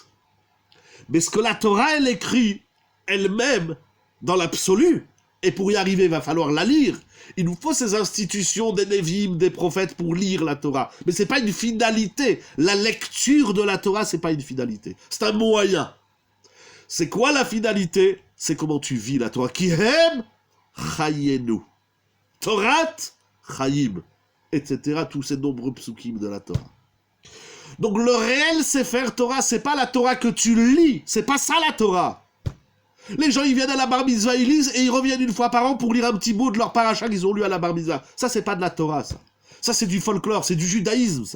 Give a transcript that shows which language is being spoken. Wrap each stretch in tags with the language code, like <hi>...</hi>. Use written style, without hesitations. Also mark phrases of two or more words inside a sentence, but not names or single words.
<fr>Mais ce que la Torah, elle écrit elle-même, dans l'absolu, et pour y arriver, il va falloir la lire. Il nous faut ces institutions des Névim, des prophètes pour lire la Torah. Mais c'est pas une finalité. La lecture de la Torah, c'est pas une finalité. C'est un moyen. C'est quoi la finalité? C'est comment tu vis la Torah.</fr> <he>כי הם חיינו. תורת חיים.</he> <fr>Etc. Tous ces nombreux psukim de la Torah. Donc le réel Sefer Torah, c'est pas la Torah que tu lis. C'est pas ça la Torah. Les gens, ils viennent à la bar mitzvah, ils lisent et ils reviennent une fois par an pour lire un petit bout de leur paracha qu'ils ont lu à la bar mitzvah. Ça, c'est pas de la Torah, ça. Ça, c'est du folklore, c'est du judaïsme, ça.</fr>